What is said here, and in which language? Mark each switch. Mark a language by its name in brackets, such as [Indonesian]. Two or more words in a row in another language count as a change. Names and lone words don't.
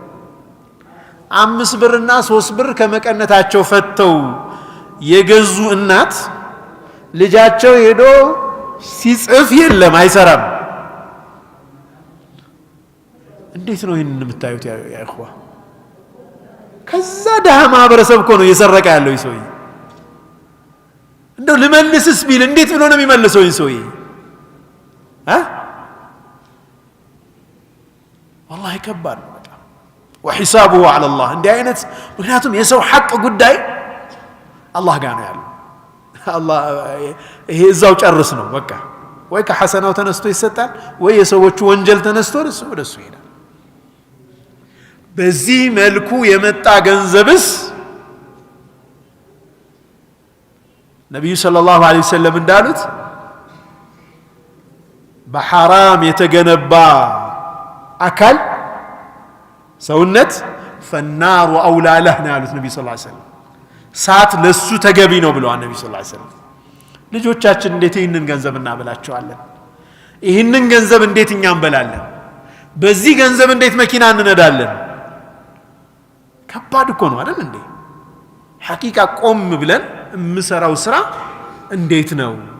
[Amharic] 5 ብርና 3 ብር ከመቀነታቸው ፈተው የገዙ እናት ልጃቸው ሄዶ ሲጽፍ የለም አይሰራም እንዴት ነው ይሄንን የምታዩት [Arabic] يا إخوة [Amharic] ከዛ ደሃ ማህበረሰብ እኮ ነው እየሰረቀ ያለው ይሶይ እንደው ልመልስስ ቢል እንዴት ብሎ ነው የሚመልሰው ይሶይ والله ከባድ ነው በጣም [Arabic] وحسابه على الله [Amharic] እንዲህ አይነት ምክንያቱም የሰው ሐቅ ጉዳይ አላህ ጋር ነው ያለው አላህ ይሄ እዛው ጨርስ ነው በቃ ወይ ከሐሰናው ተነስቶ ይሰጣል ወይ የሰዎቹ ወንጀል ተነስቶ ወደሱ ይሄዳል በዚህ መልኩ የመጣ ገንዘብስ ነብዩ [Arabic] صلى الله عليه وسلم [Amharic] እንዳሉት በሐራም የተገነባ አካል ሰውነት فالنار [Arabic] اولى له [Amharic] ያሉት ነብዩ [Arabic] صلى الله عليه وسلم [Amharic] ሳት ለሱ ተገቢ ነው ብለዋል ነብዩ [Arabic] صلى الله عليه وسلم [Amharic] ልጆቻችን እንዴት ይህንን ገንዘብ እናበላቸዋለን ይህንን ገንዘብ እንዴት እኛ እንበላለን በዚህ ገንዘብ እንዴት መኪና እንነዳለን ከባድ እኮ ነው አይደል እንዴ ሐቂቃ ቆም ብለን የምሰራው ስራ እንዴት ነው